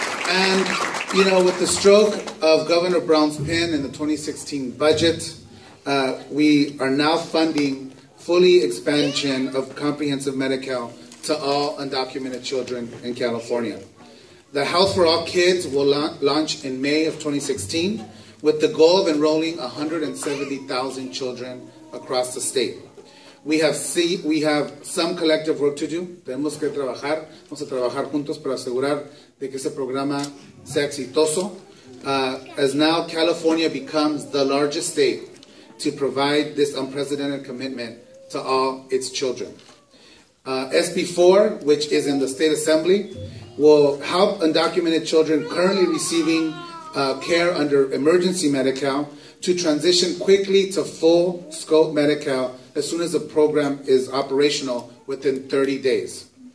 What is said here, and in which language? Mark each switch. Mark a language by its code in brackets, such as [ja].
[en] And, with the stroke of Governor Brown's pen in the 2016 budget, we are now funding fully expansion of comprehensive Medi-Cal to all undocumented children in California. The Health for All Kids will launch in May of 2016 with the goal of enrolling 170,000 children across the state. We have some collective work to do. [es] Tenemos que trabajar. Vamos a trabajar juntos para asegurar de que ese programa sea exitoso. [en] As now California becomes the largest state to provide this unprecedented commitment to all its children. SB 4, which is in the State Assembly, will help undocumented children currently receiving care under emergency Medi-Cal to transition quickly to full scope Medi-Cal as soon as the program is operational within 30 days.